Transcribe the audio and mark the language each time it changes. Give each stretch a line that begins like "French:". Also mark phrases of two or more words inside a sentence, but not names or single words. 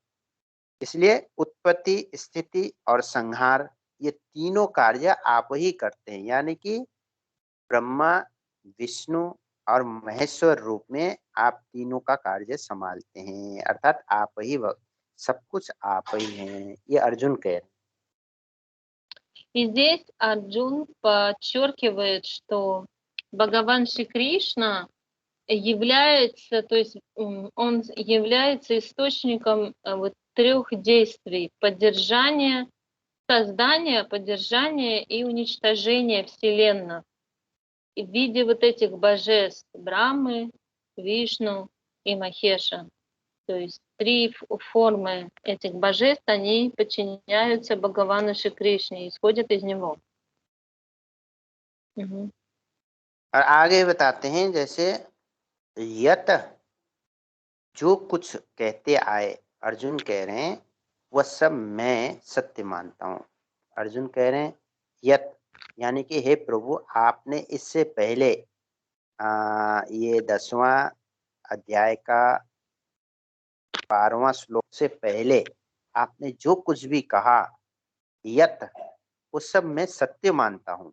Hindi: इसलिए उत्पत्ति, स्थिति और संहार ये तीनों कार्य आप ही करते हैं, यानी कि ब्रह्मा, विष्णु और महेश्वर रूप में आप तीनों का कार्य संभालते हैं, अर्थात आप ही सब कुछ आप ही हैं, ये अर्जुन कह रहे हैं।
Russian: И здесь Арджун подчеркивает, что Бхагаван Шри Кришна является, то есть он является источником вот трех действий: поддержания, создания, поддержания и уничтожения Вселенной. И в виде вот этих божеств Брамы, Вишну и Махеша. То есть три формы этих божеств, они подчиняются Бхагавану Шри Кришне, исходят из него.
Hindi: और आगे बताते हैं, जैसे यत जो कुछ कहते आए, अर्जुन कह रहे हैं वह सब मैं सत्य मानता हूँ। अर्जुन कह रहे हैं यत यानी कि हे प्रभु, आपने इससे पहले ये 10वां अध्याय का 12वां श्लोक से पहले आपने जो कुछ भी कहा यत, उस सब मैं सत्य मानता हूँ।